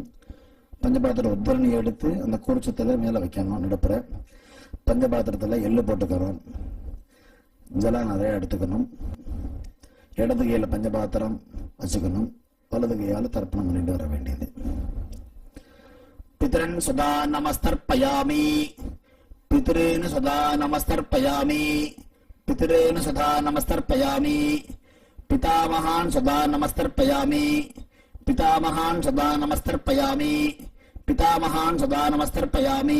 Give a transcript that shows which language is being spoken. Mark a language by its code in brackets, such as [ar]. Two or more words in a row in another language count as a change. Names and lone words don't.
[ta] பஞ்சபாத்திர உத்தரணி எடுத்து அந்த கூர்ச்சத்தில் மேலே வைக்கணும். நடுப்புற பஞ்சபாத்திரத்தில் எள்ளு போட்டுக்கணும். ஜலம் நிறையா எடுத்துக்கணும். இடது கையில் பஞ்சபாத்திரம் வச்சுக்கணும். வலது கையால் தர்ப்பணம் பண்ணிட்டு வர வேண்டியது. [sa] पितॄन् स्वधा नमस्तर्पयामि. पितॄन् स्वधा नमस्तर्पयामि. पितॄन् स्वधा नमस्तर्पयामि। पितामहान् स्वधा नमस्तर्पयामि. पितामहान् स्वधा नमस्तर्पयामि। पितामहान् स्वधा नमस्तर्पयामि.